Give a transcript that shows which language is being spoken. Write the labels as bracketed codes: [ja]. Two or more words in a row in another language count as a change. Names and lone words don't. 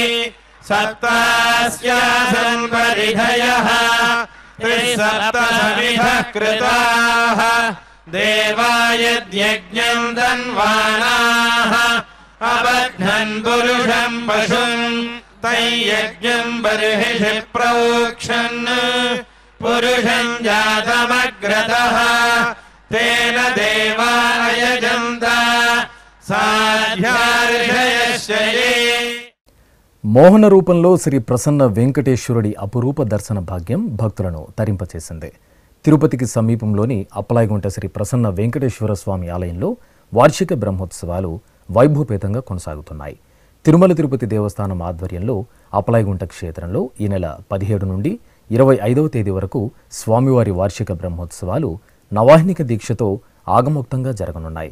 [sa] सप्तास्यासन् परिधयः त्रिसप्तसमिधः कृताः देवा यद्यज्ञम् धन्वानाः अबध्नन् पुरुषम् पशुम् तैयज्ञम् बर्हिषि प्रोक्षन् पुरुषम् जातमग्रतः तेन देवा यजन्त साध्यार्षयश्चये। [te] మోహన రూపంలో శ్రీ ప్రసన్న వెంకటేశ్వరుడి అపురూప దర్శన భాగ్యం భక్తులను తరింపచేసింది. తిరుపతికి సమీపంలోని అప్పలాయగుంట శ్రీ ప్రసన్న వెంకటేశ్వర స్వామి ఆలయంలో వార్షిక బ్రహ్మోత్సవాలు వైభవపేతంగా కొనసాగుతున్నాయి. తిరుమల తిరుపతి దేవస్థానం ఆధ్వర్యంలో అప్పలాయగుంట క్షేత్రంలో ఈ నెల 17 నుండి 25వ తేదీ వరకు స్వామివారి వార్షిక బ్రహ్మోత్సవాలు నవాహ్నిక దీక్షతో ఆగమోక్తంగా జరగనున్నాయి.